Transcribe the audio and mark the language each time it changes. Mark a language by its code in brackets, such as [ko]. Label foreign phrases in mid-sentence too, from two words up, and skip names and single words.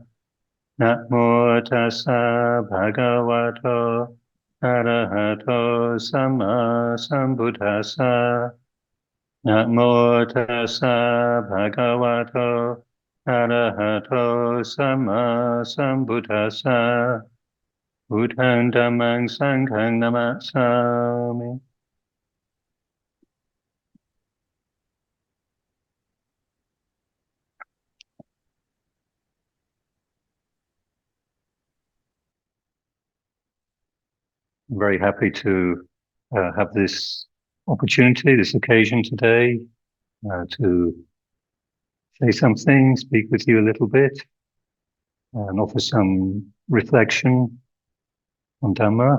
[pi] Namo tassa bhagavato arahato samma sambuddhassa. Namo tassa bhagavato arahato samma sambuddhassa. Buddhang dhammang sanghang namasami. [en] I'm very happy to have this opportunity, this occasion today to say something, speak with you a little bit, and offer some reflection on Dhamma.